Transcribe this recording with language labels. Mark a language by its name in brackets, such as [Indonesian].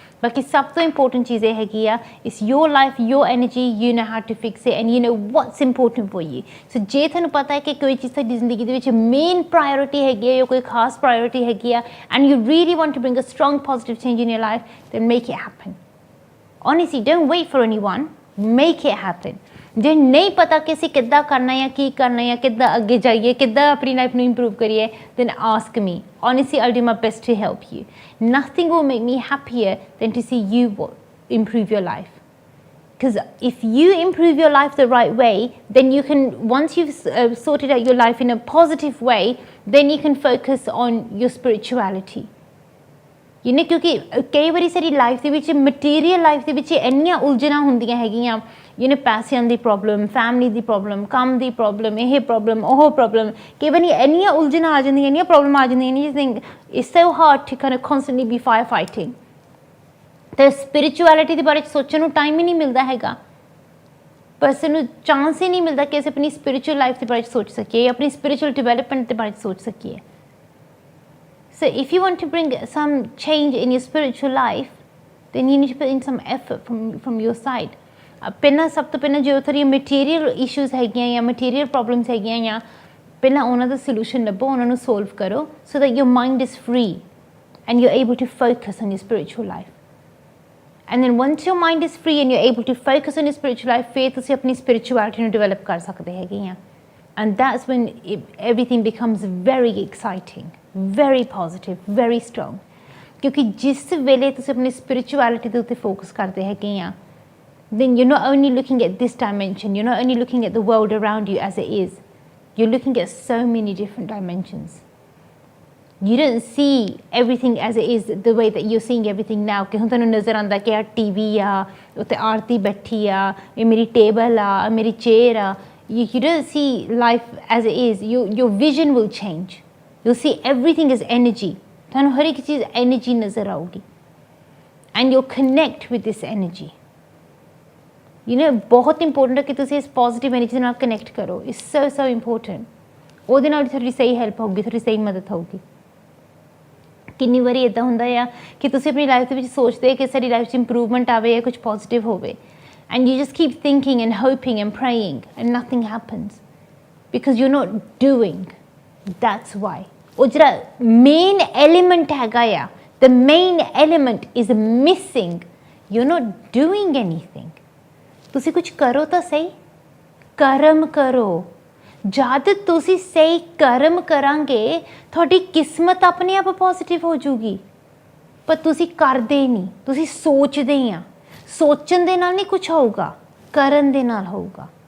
[Punjabi] ਬਾਕੀ ਸਭ ਤੋਂ ਇੰਪੋਰਟੈਂਟ ਚੀਜ਼ ਇਹ ਹੈਗੀ ਆ, [English] It's your life, your energy, you know how to fix it and you know what's important for you. [Punjabi] ਸੋ ਜੇ ਤੁਹਾਨੂੰ ਪਤਾ ਹੈ ਕਿ ਕੋਈ ਚੀਜ਼ ਤੁਹਾਡੀ ਜ਼ਿੰਦਗੀ ਦੇ ਵਿੱਚ ਮੇਨ ਪ੍ਰਾਇੋਰਿਟੀ ਹੈਗੀ ਹੈ ਜਾਂ ਕੋਈ ਖਾਸ ਪ੍ਰਾਇੋਰਿਟੀ ਹੈਗੀ ਆ [English] And you really want to bring a strong positive change in your life, then make it happen. honestly don't wait for anyone, make it happen। [Punjabi] ਜੇ ਨਹੀਂ ਪਤਾ ਕਿ ਅਸੀਂ ਕਿੱਦਾਂ ਕਰਨਾ ਜਾਂ ਕੀ ਕਰਨਾ ਜਾਂ ਕਿੱਦਾਂ ਅੱਗੇ ਜਾਈਏ, ਕਿੱਦਾਂ ਆਪਣੀ ਲਾਈਫ ਨੂੰ ਇੰਪਰੂਵ ਕਰੀਏ, [English] then ask me। honestly I'll do my best to help you। nothing will make me happier than to see you improve your life, because if you improve your life the right way, then you can, once you've sorted out your life in a positive way, then you can focus on your spirituality। [Punjabi] you know, ਕਿਉਂਕਿ ਕਈ ਵਾਰੀ ਸਾਡੀ life ਦੇ ਵਿੱਚ material life ਦੇ ਵਿੱਚ ਇੰਨੀਆਂ ਉਲਝਣਾਂ ਹੁੰਦੀਆਂ ਹੈਗੀਆਂ, you know, ਪੈਸਿਆਂ ਦੀ ਪ੍ਰੋਬਲਮ, ਫੈਮਿਲੀ ਦੀ ਪ੍ਰੋਬਲਮ, ਕੰਮ ਦੀ ਪ੍ਰੋਬਲਮ, ਇਹ ਪ੍ਰੋਬਲਮ, ਉਹ ਪ੍ਰੋਬਲਮ, ਕਈ ਵਾਰੀ ਇੰਨੀਆਂ ਉਲਝਣਾਂ ਆ ਜਾਂਦੀਆਂ, ਇੰਨੀਆਂ ਪ੍ਰੋਬਲਮ ਆ ਜਾਂਦੀਆਂ ਨੇ, [English] you think it's so hard to kind of constantly be firefighting। [Punjabi] ਤੇ ਸਪਿਰਿਚੁਅਲਿਟੀ ਦੇ ਬਾਰੇ ਸੋਚਣ ਨੂੰ ਟਾਈਮ ਹੀ ਨਹੀਂ ਮਿਲਦਾ ਹੈਗਾ, ਪਰਸਨ ਨੂੰ ਚਾਂਸ ਹੀ ਨਹੀਂ ਮਿਲਦਾ ਕਿ ਅਸੀਂ ਆਪਣੀ ਸਪਿਰਿਚੁਅਲ ਲਾਈਫ ਦੇ ਬਾਰੇ ਸੋਚ ਸਕੀਏ, ਆਪਣੀ ਸਪਿਰਿਚੁਅਲ ਡਿਵੈਲਪਮੈਂਟ ਦੇ ਬਾਰੇ ਸੋਚ ਸਕੀਏ। [English] So if you want to bring some change in your spiritual life, then you need to put in some effort from your side। [Punjabi] ਪਹਿਲਾਂ ਸਭ ਤੋਂ ਪਹਿਲਾਂ ਜੋ ਤੁਹਾਡੀਆਂ ਮਟੀਰੀਅਲ ਇਸ਼ੂਜ਼ ਹੈਗੀਆਂ ਜਾਂ ਮਟੀਰੀਅਲ ਪ੍ਰੋਬਲਮਸ ਹੈਗੀਆਂ ਜਾਂ ਪਹਿਲਾਂ ਉਹਨਾਂ ਦਾ ਸੋਲੂਸ਼ਨ ਲੱਭੋ, ਉਹਨਾਂ ਨੂੰ ਸੋਲਵ ਕਰੋ, [English] so that your mind is free and you're able to focus on your spiritual life। and then once your mind is free and you're able to focus on your spiritual life, [Punjabi] ਫਿਰ ਤੁਸੀਂ ਆਪਣੀ spirituality ਨੂੰ develop ਕਰ ਸਕਦੇ ਹੈਗੇ ਆ, [English] and that's when everything becomes very exciting, very positive, very strong। [Punjabi] ਕਿਉਂਕਿ ਜਿਸ ਵੇਲੇ ਤੁਸੀਂ ਆਪਣੀ ਸਪਿਰਿਚੁਅਲਿਟੀ ਦੇ ਉੱਤੇ ਫੋਕਸ ਕਰਦੇ ਹੈਗੇ ਆ, [English] then you're not only looking at this dimension, you're not only looking at the world around you as it is, you're looking at so many different dimensions। you don't see everything as it is the way that you're seeing everything now। [Punjabi] ਕਿ ਹੁਣ ਤੁਹਾਨੂੰ ਨਜ਼ਰ ਆਉਂਦਾ ਕਿ ਆ TV ਆ, ਉੱਤੇ ਆਰਤੀ ਬੈਠੀ ਆ, ਇਹ ਮੇਰੀ ਟੇਬਲ ਆ, ਮੇਰੀ ਚੇਅਰ ਆ। [English] you don't see life as it is। your vision will change। you'll see everything is energy। [Punjabi] ਤੁਹਾਨੂੰ ਹਰ ਇੱਕ ਚੀਜ਼ ਐਨਰਜੀ ਨਜ਼ਰ ਆਊਗੀ [English] and you'll connect with this energy। [Punjabi] you know, ਬਹੁਤ ਇੰਪੋਰਟੈਂਟ ਹੈ ਕਿ ਤੁਸੀਂ ਇਸ ਪੋਜ਼ਿਟਿਵ ਐਨਰਜੀ ਨਾਲ ਕਨੈਕਟ ਕਰੋ। [English] It's so important. [Punjabi] ਉਹਦੇ ਨਾਲ ਤੁਹਾਡੀ ਸਹੀ ਹੈਲਪ ਹੋਊਗੀ, ਤੁਹਾਡੀ ਸਹੀ ਮਦਦ ਹੋਊਗੀ। ਕਿੰਨੀ ਵਾਰੀ ਇੱਦਾਂ ਹੁੰਦਾ ਆ ਕਿ ਤੁਸੀਂ ਆਪਣੀ ਲਾਈਫ ਦੇ ਵਿੱਚ ਸੋਚਦੇ ਕਿ ਸਾਡੀ ਲਾਈਫ 'ਚ ਇੰਪਰੂਵਮੈਂਟ ਆਵੇ ਜਾਂ ਕੁਝ ਪੋਜ਼ਿਟਿਵ ਹੋਵੇ, [English] and you just keep thinking and hoping and praying and nothing happens because you're not doing। that's why [Punjabi] ਉਹ ਜਿਹੜਾ ਮੇਨ ਐਲੀਮੈਂਟ ਹੈਗਾ ਆ, [English] the main element is missing। you're not doing anything। [Punjabi] ਤੁਸੀਂ ਕੁਝ ਕਰੋ ਤਾਂ ਸਹੀ, ਕਰਮ ਕਰੋ। ਜਦ ਤੁਸੀਂ ਸਹੀ ਕਰਮ ਕਰਾਂਗੇ ਤੁਹਾਡੀ ਕਿਸਮਤ ਆਪਣੇ ਆਪ ਪੋਜ਼ਿਟਿਵ ਹੋ ਜੂਗੀ, ਪਰ ਤੁਸੀਂ ਕਰਦੇ ਨਹੀਂ, ਤੁਸੀਂ ਸੋਚਦੇ ਆ। ਸੋਚਣ ਦੇ ਨਾਲ ਨਹੀਂ ਕੁਝ ਹੋਊਗਾ, ਕਰਨ ਦੇ ਨਾਲ ਹੋਊਗਾ।